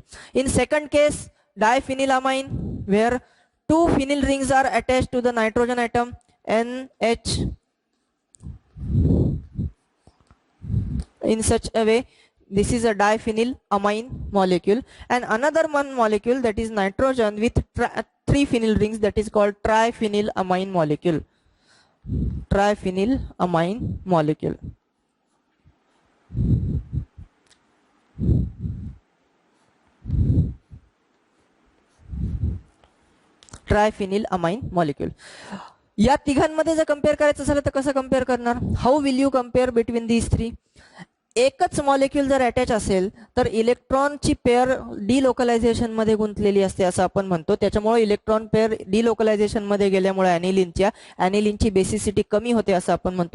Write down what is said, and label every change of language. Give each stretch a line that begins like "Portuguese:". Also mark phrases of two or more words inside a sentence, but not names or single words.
English: In second case, diphenylamine, where two phenyl rings are attached to the nitrogen atom NH. In such a way, this is a diphenyl amine molecule, and another one molecule that is nitrogen with three phenyl rings, that is called triphenyl amine molecule. Triphenyl amine molecule. Triphenyl amine molecule.
Marathi: या तिघांमध्ये जर कंपेअर करायचं झालं तर कसं कंपेअर करणार,
English: how will you compare between these three.
Marathi: एकच मॉलिक्यूल जर अटॅच असेल तर इलेक्ट्रॉनची
English: pair delocalization
Marathi: मध्ये गुंतलेली असते असं आपण म्हणतो. त्याच्यामुळे
English: electron pair delocalization
Marathi: मध्ये गेल्यामुळे ॲनिलिनची बेसिसिटी कमी होते असं आपण म्हणतो.